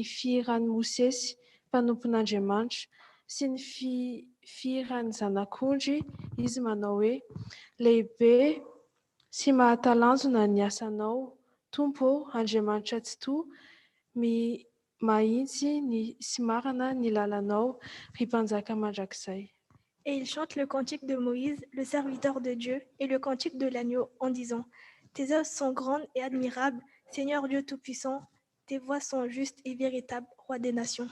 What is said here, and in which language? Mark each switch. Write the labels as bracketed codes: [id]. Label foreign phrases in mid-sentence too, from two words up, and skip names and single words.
[mg] fihiran'ny Mosesy mpanompon'Andriamanitra sy ny fihiran'ny zanak'ondry izy manao hoe: lehibe sy mahatalanjona ny asanao, Tompo, Andriamanitra tsy toa, mahitsy sy marina ny lalanao, ry mpanjaka mandrakizay. [fr] Et il chante le cantique de Moïse, le serviteur de Dieu, et le cantique de l'agneau, en disant: Tes œuvres sont grandes et admirables, Seigneur Dieu Tout-Puissant, tes voies sont justes et véritables, Roi des nations.